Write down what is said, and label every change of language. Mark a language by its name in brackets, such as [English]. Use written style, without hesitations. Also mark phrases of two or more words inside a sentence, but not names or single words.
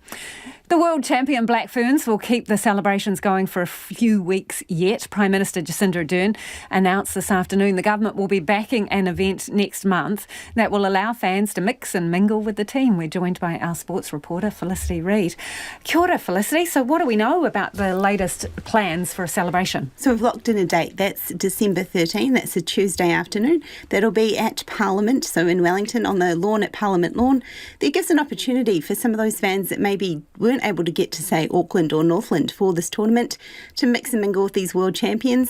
[English] The world champion Black Ferns will keep the celebrations going for a few weeks yet. Prime Minister Jacinda Ardern announced this afternoon the government will be backing an event next month that will allow fans to mix and mingle with the team. We're joined by our sports reporter, Felicity Reid. [Māori] Kia ora, [English] Felicity. So what do we know about the latest plans for a celebration? So we've locked in a date. That's December 13. That's a Tuesday afternoon. That'll be at Parliament, so in Wellington, on the lawn at Parliament Lawn. That gives an opportunity for some of those fans that maybe weren't able to get to, say, Auckland or Northland for this tournament to mix and mingle with these world champions.